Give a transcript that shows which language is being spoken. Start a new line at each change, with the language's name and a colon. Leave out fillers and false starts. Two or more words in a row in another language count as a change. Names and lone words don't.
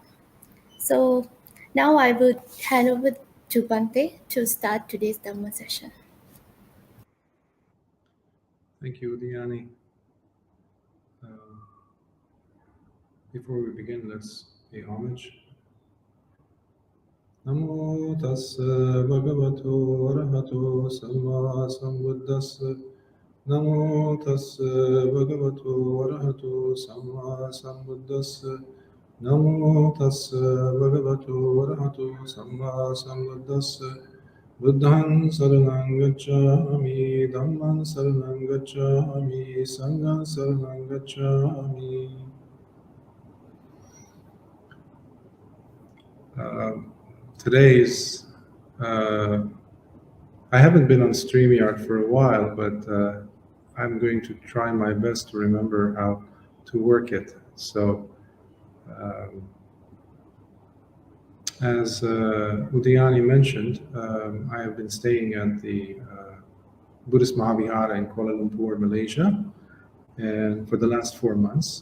English: So now I would hand over to Bante to start today's Dhamma session. Thank you, Diani. Before we begin, let's pay homage.
Pali: Namo tassa bhagavato arahato samma sambuddhassa. Namo tassa bhagavato arahato samma sambuddhassa. Namo tassa bhagavato arahato samma sambuddhassa. Buddhaṃ saranang gacchāmi, Dhammaṃ saranang gacchāmi, Sanghaṃ saranang gacchāmi.
English: Today's, I haven't been on StreamYard for a while, but I'm going to try my best to remember how to work it. So, as Udayani mentioned, I have been staying at the Buddhist Mahavihara in Kuala Lumpur, Malaysia, and for the last 4 months.